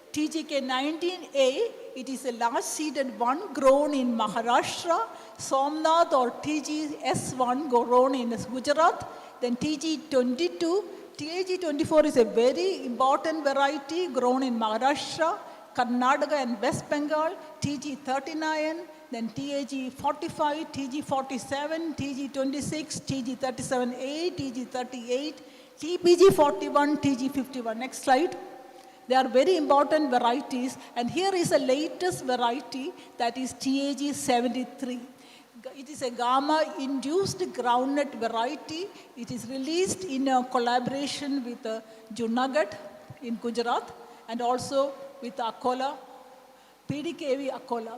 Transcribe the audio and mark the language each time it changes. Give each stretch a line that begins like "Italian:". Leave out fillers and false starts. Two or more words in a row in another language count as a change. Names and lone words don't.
English: TGK19A, it is a large seeded one grown in Maharashtra. Somnath or TGS1 grown in Gujarat. Then TG22, TG24 is a very important variety grown in Maharashtra, Karnataka and West Bengal. TG39, then TG45, TG47, TG26, TG37A, TG38, TPG41, TG51. Next slide. They are very important varieties, and here is the latest variety, that is TAG73. It is a gamma-induced groundnut variety. It is released in a collaboration with Junagadh in Gujarat and also with Akola, PDKV Akola.